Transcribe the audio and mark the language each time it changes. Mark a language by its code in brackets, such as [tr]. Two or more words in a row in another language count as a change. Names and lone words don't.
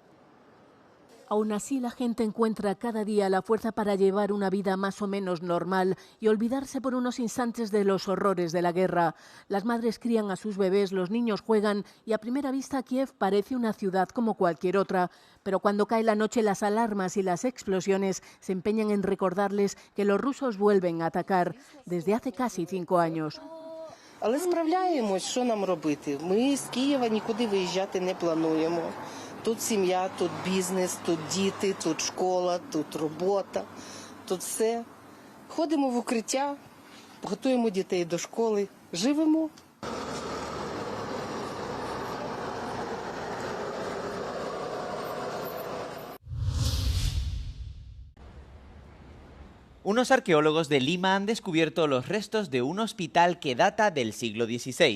[es] Aún así, la gente encuentra cada día la fuerza para llevar una vida más o menos normal y olvidarse por unos instantes de los horrores de la guerra. Las madres crían a sus bebés, los niños juegan y a primera vista Kiev parece una ciudad como cualquier otra. Pero cuando cae la noche, las alarmas y las explosiones se empeñan en recordarles que los rusos vuelven a atacar desde hace casi 5 años. [uk] Але справляємось, що нам робити? Ми з Києва нікуди виїжджати не плануємо. Тут сім'я, тут бізнес, тут діти, тут школа, тут робота, тут все. Ходимо в укриття, готуємо дітей до школи, живемо. [es] Unos arqueólogos de Lima han descubierto los restos de un hospital que data del siglo XVI.